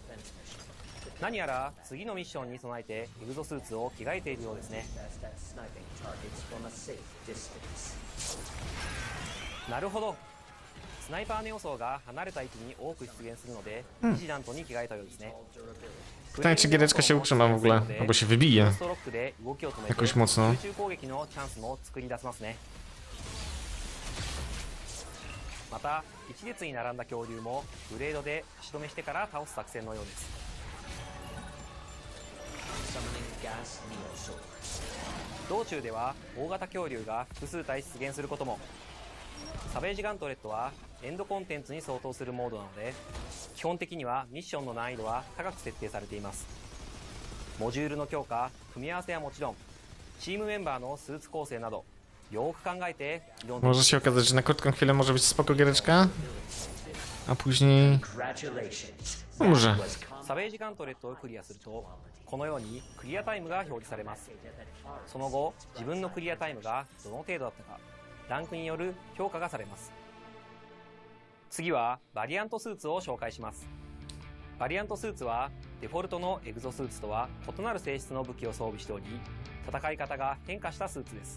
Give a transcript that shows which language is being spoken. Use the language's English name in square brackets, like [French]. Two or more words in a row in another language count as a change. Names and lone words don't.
[Japanese] 何やら次のミッションに備えてエグゾスーツを着替えているようですね。なるほど、スナイパーの要素が離れた位置に多く出現するので、ビジラントに着替えたようですね。 [Polish] Pytanie, czy giereczka się utrzyma w ogóle, albo się wybije jakoś mocno. [Japanese] また一列に並んだ恐竜もブレードで足止めしてから倒す作戦のようです。道中では大型恐竜が複数体出現することも。サベージガントレットはエンドコンテンツに相当するモードなので、基本的にはミッションの難易度は高く設定されています。モジュールの強化、組み合わせはもちろん、チームメンバーのスーツ構成などよく考えて挑んで。 [Polish] Może się okazać, że na krótką chwilę może być spoko giereczka, a później... Może. [Japanese] サベージガントレットをクリアするとこのようにクリアタイムが表示されます。その後自分のクリアタイムがどの程度だったかランクによる評価がされます。次はバリアントスーツを紹介します。バリアントスーツはデフォルトのエグゾスーツとは異なる性質の武器を装備しており、戦い方が変化したスーツです。